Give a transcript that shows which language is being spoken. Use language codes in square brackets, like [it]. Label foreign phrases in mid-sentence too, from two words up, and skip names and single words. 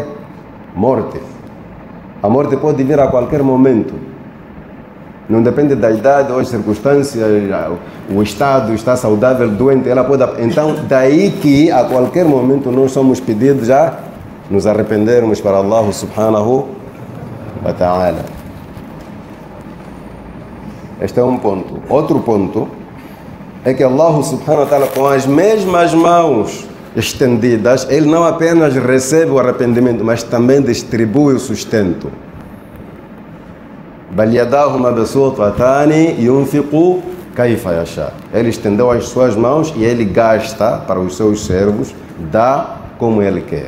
[pt] Morte. A morte pode vir a qualquer momento. Não depende da idade ou as circunstâncias, o estado está saudável, doente, ela pode... Então, daí que a qualquer momento nós somos pedidos a nos arrependermos para [ar] الله سبحانه وتعالى. [pt] Este é um ponto. Outro ponto é que [ar] الله سبحانه وتعالى, [pt] com as mesmas mãos estendidas, ele não apenas recebe o arrependimento, mas também distribui o sustento. Ele estendeu as suas mãos e ele gasta para os seus servos, dá como ele quer.